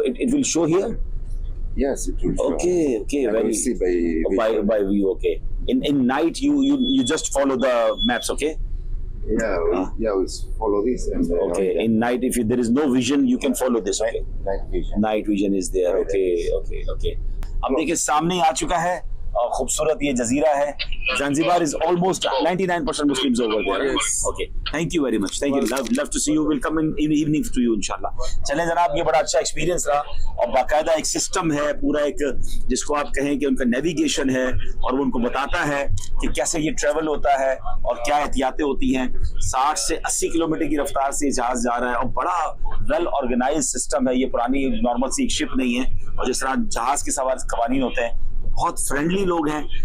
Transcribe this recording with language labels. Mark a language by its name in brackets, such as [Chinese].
[English] It will show here. Yes, it will. show. Okay. And Very we'll see by by view. Okay. In night you just follow the maps. Okay. we follow this and Okay. In night, if there is no vision, you can follow this. Okay. night vision. Night vision is there. Okay. [Hindi] अब देखिए सामने आ चुका है और खूबसूरत ये जजीरा है. [English] Zanzibar is almost 99% Muslims over there. Yes. Okay. Thank you very much. Thank you. Love to see you. We'll come in evening to you inshallah. [Hindi] चलें जनाब, ये बड़ा अच्छा एक्सपीरियंस रहा और बाकायदा एक सिस्टम है पूरा, एक जिसको आप कहें कि उनका नेविगेशन है और वो उनको बताता है कि कैसे ये ट्रेवल होता है और क्या एहतियातें होती हैं. 60 से 80 किलोमीटर की रफ्तार से जहाज जा रहा है और बड़ा वेल ऑर्गेनाइज सिस्टम है. ये पुरानी नॉर्मल सी एक शिप नहीं है और जिस तरह जहाज के सवार कवानीन होते हैं, बहुत फ्रेंडली लोग हैं.